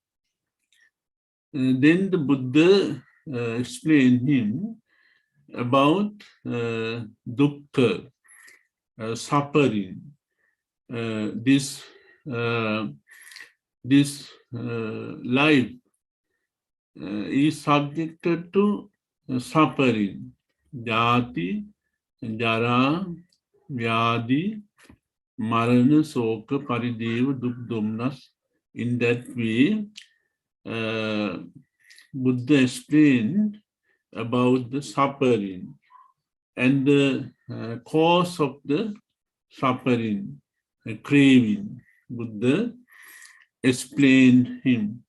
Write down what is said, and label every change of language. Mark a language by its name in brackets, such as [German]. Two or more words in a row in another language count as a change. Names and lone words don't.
[English] Then the Buddha explained him about dukkha, suffering. This life is subjected to suffering. [Pali] Jati, jara, vyadi, marana, soka, parideva, dukh, domnas. [English] In that way, Buddha explained about the suffering and the cause of the suffering, craving. Buddha explained him.